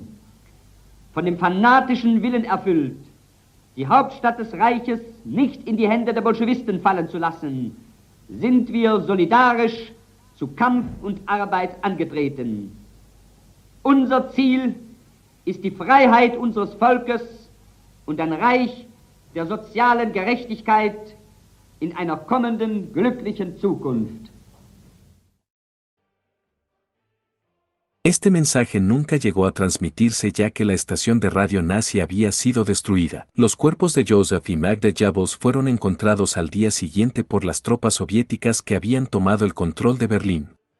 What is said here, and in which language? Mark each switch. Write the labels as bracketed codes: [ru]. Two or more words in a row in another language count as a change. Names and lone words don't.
[de] Von dem fanatischen Willen erfüllt, die Hauptstadt des Reiches nicht in die Hände der Bolschewisten fallen zu lassen, sind wir solidarisch zu Kampf und Arbeit angetreten. Unser Ziel ist die Freiheit unseres Volkes und ein Reich der sozialen Gerechtigkeit in einer kommenden glücklichen Zukunft. [es] Este mensaje nunca llegó a transmitirse ya que la estación de radio nazi había sido destruida. Los cuerpos de Joseph y Magda Jabos fueron encontrados al día siguiente por las tropas soviéticas que habían tomado el control de Berlín.